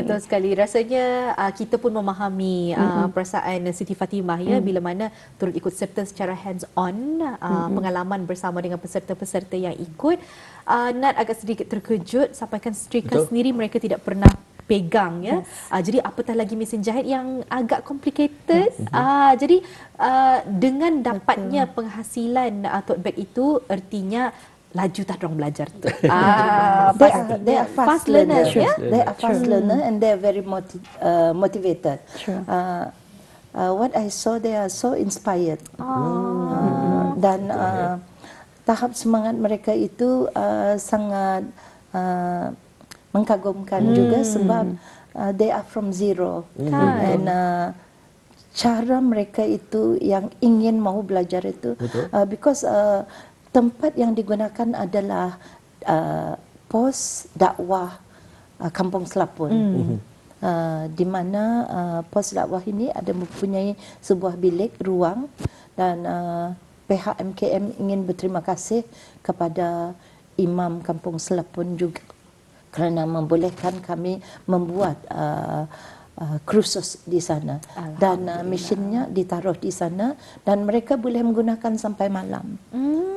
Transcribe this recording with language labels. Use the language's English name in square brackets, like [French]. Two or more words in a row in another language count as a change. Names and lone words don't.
[Malay] Betul sekali. Rasanya kita pun memahami perasaan Siti Fatimah ya, bila mana turut ikut serta secara [English] hands on [Malay] pengalaman bersama dengan peserta-peserta yang ikut. Nat agak sedikit terkejut, sampaikan setrika sendiri mereka tidak pernah pegang ya. Jadi apatah lagi mesin jahit yang agak complicated. Jadi dengan dapatnya penghasilan [English] tote bag [Malay] itu, artinya laju tak dorang belajar tu. [English] They are fast learners. [Malay] ya. [English] They are fast learner and they are very motivated. What I saw, they are so inspired. [Malay] Dan tahap semangat mereka itu sangat mengagumkan juga sebab [English] they are from zero. [Malay] And cara mereka itu yang ingin mau belajar itu because tempat yang digunakan adalah pos dakwah Kampung Selapun. Di mana pos dakwah ini ada mempunyai sebuah bilik ruang, dan pihak MKM ingin berterima kasih kepada Imam Kampung Selapun juga kerana membolehkan kami membuat kursus di sana, dan mesinnya ditaruh di sana dan mereka boleh menggunakan sampai malam.